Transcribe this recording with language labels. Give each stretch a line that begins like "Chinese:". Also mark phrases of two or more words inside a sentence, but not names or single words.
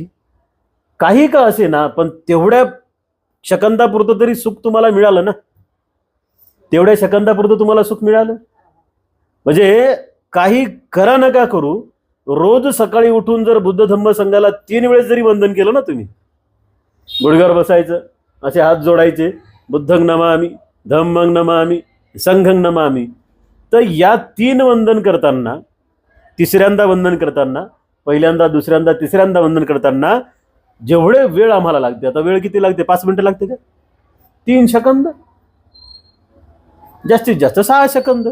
Marathi: काही का असे ना, पण तेवढ्या सेकंदापुरतं तरी सुख तुम्हाला मिळालं ना. तेवढ्या सेकंदापुरतं तुम्हाला सुख मिळालं. म्हणजे काही करा नका करू, रोज सकाळी उठून जर बुद्ध धम्म संघाला 3 वेळेस जरी वंदन केलं ना, तुम्ही गुडघ्यावर बसायचं, असे हात जोडायचे,
Pali: बुद्धं नमामि, धम्मं नमामि, संघं नमामि,
Marathi: तर या 3 वंदन करताना, तिसऱ्यांदा वंदन करताना, पहिल्यांदा, दुसऱ्यांदा, तिसऱ्यांदा वंदन करताना जेवढे वेळ आम्हाला लागते, आता वेळ किती लागते? 5 मिनिटं लागते का? 3 सेकंद, जास्तीत जास्त 6 सेकंद.